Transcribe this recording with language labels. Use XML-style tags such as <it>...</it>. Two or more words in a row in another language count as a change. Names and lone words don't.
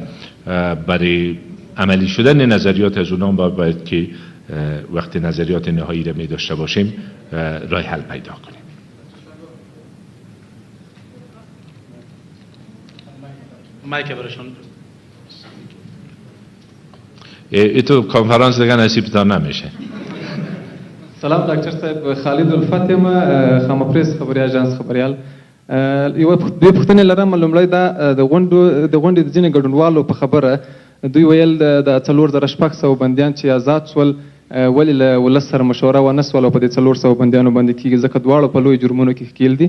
<fa>برای عملی شدن نظریات از اونها باید که وقتی نظریات نهایی را می داشته باشیم راه حل پیدا کنیم. مایک برشون. ایتو کنفرانس دیگه نصیبتان نمیشه.</fa> <ps>سلام دکتر صاحب، خالد الفت یم، خامپریس خبري اژانس خبريال. یو دوی پوښتنه لرم. لومړی دا د غونډې د ځینې ګډونوالو په خبره دوی ویل د 4600 بندیان چې آزاد شول ولې له ولس سره مشوره ونه سول او په دې 400 بندیانو باندې کیږي ځکه دواړو په لوی جرمونو کې ښکیل دي.</ps>